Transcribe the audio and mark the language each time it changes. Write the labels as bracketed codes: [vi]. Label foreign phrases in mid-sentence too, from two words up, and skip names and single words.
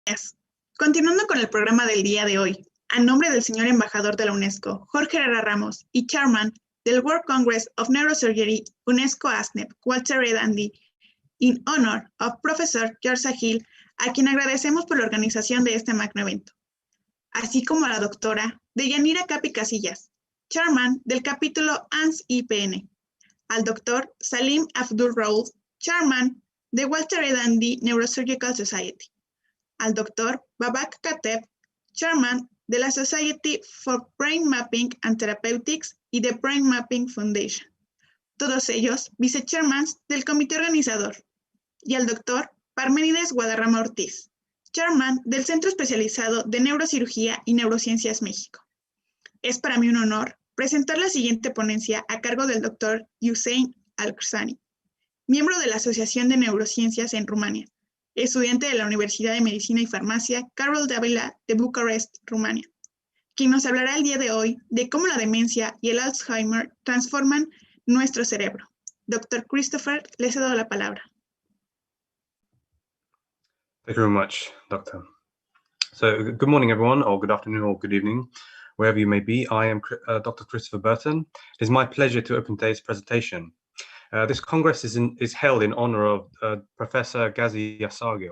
[es] días. Continuando con el programa del día de hoy, a nombre del señor embajador de la UNESCO, Jorge Herrera Ramos, y chairman del World Congress of Neurosurgery, UNESCO ASPNet, Walter E. Dandy, [en] in honor of [es] Professor Yaşargil, a quien agradecemos por la organización de este magno evento, así como a la doctora Deyanira Capi Casillas, chairman del capítulo ASPN, al doctor Salim Abdul Raouf, chairman de Walter E. Dandy Neurosurgical Society, al doctor Babak Kateb, chairman de la Society for Brain Mapping and Therapeutics y de Brain Mapping Foundation, todos ellos vice-chairmans del comité organizador, y al doctor Parménides Guadarrama Ortiz, chairman del Centro Especializado de Neurocirugía y Neurociencias México. Es para mí un honor presentar la siguiente ponencia a cargo del doctor Hussain Alkhrsany, miembro de la Asociación de Neurociencias en Rumania, estudiante de la Universidad de Medicina y Farmacia Carol Dávila de Bucarest, Rumania, quien nos hablará el día de hoy de cómo la demencia y el Alzheimer transforman nuestro cerebro. Dr. Christopher, le cedo la palabra. [en] Thank you very much, Doctor. So good morning, everyone, or good afternoon, or good evening, wherever you may be. I am Dr. Christopher Burton. It is my pleasure to open today's presentation. This Congress is held in honor of Professor Gazi Yaşargil.